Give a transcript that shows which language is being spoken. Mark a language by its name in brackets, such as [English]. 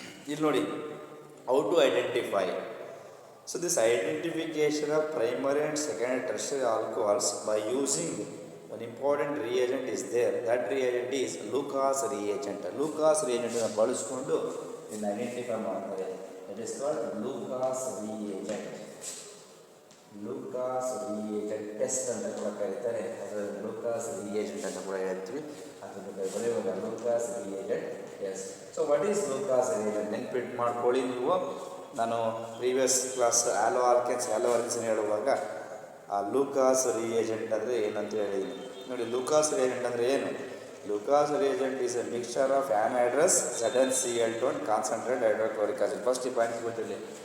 [Kannada] ಇಲ್ಲಿ ನೋಡಿ, [English] How to identify. So this identification of primary and secondary tertiary alcohols by using one important reagent is there. That reagent is Lucas reagent. [Kannada] Lucas reagent ಅನ್ನು ಬಳಸಿಕೊಂಡು ಇದನ್ನು identify ಮಾಡ್ತಾರೆ. [English] It is called Lucas reagent. [Kannada] Lucas reagent test ಅಂತ ಕೂಡ ಕರೀತಾರೆ. ಅದರಲ್ಲಿ Lucas reagent ಅಂತ ಕೂಡ ಹೇಳ್ತೀವಿ. ಅದನ್ನು ಬರೆಯುವಾಗ [English] Lucas reagent test. So what is Lucas reagent? [Kannada] ನೆನ್ಪಿಟ್ಟು ಮಾಡ್ಕೊಳ್ಳಿ ನೀವು. ನಾನು ಪ್ರೀವಿಯಸ್ ಕ್ಲಾಸ್ ಆಲೋ ಆಲ್ಕೆನ್ಸ್ ಹೇಳುವಾಗ ಆ ಲೂಕಾಸ್ ರಿಯೇಜೆಂಟ್ ಅಂದರೆ ಏನಂತ ಹೇಳಿದ್ದೀನಿ ನೋಡಿ. [English] Lucas reagent [Kannada] ಅಂದರೆ ಏನು? [English] Lucas reagent is a mixture of anhydrous ZnCl2 and concentrated hydrochloric acid. First [Kannada] ಈ ಪಾಯಿಂಟ್ ಗೊತ್ತಿರಲಿ.